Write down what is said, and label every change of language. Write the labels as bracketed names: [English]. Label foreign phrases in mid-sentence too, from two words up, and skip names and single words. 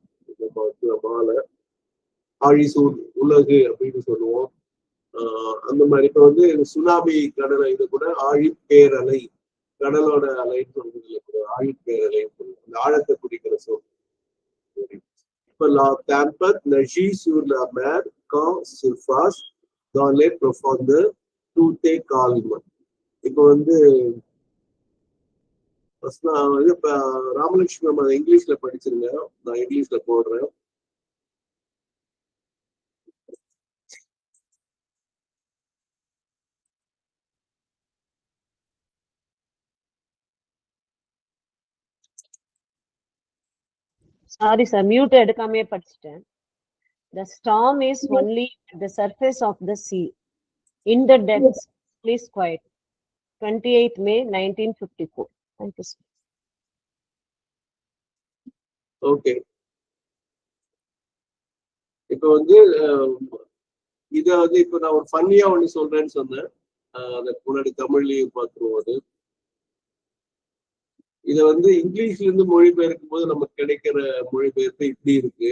[Tamil] மாலை ஆழி சூழ் உலகு அப்படின்னு சொல்லுவோம். அந்த மாதிரி இப்ப வந்து சுனாமி கடலை இது கூட ஆழிப்பேரலை, கடலோட அலைன்னு சொல்றதுல கூட ஆழிப்பேரலைன்னு சொல்லுவோம். அந்த ஆழத்தை குறிக்கிற சொல். [French] இப்ப la tempête nagit sur la mer quand surface, dans les profondeurs tout est calme. [Tamil] இப்போ வந்து இப்ப ராமலட்சுமி அம்மா இங்கிலீஷ்ல படிச்சிருங்க. நான் இங்கிலீஷ்ல போடுறேன். [English] Sorry sir, mute [Tamil] எடுக்காமே படிச்சிட்டேன். [English] The storm is only at the surface of the sea. In the depths, please quiet. 28th May 1954. Thank you, sir. [Tamil] ஓகே, இப்போ வந்து இதை வந்து இப்போ நான் ஒரு ஃபன்னியா ஒண்ணு சொல்றேன்னு சொன்னேன். அதுக்கு முன்னாடி தமிழ்லயும் பார்த்துருவோம். அது இதை வந்து இங்கிலீஷ்ல இருந்து மொழிபெயர்க்கும் போது நமக்கு கிடைக்கிற மொழிபெயர்ப்பு இப்படி இருக்கு.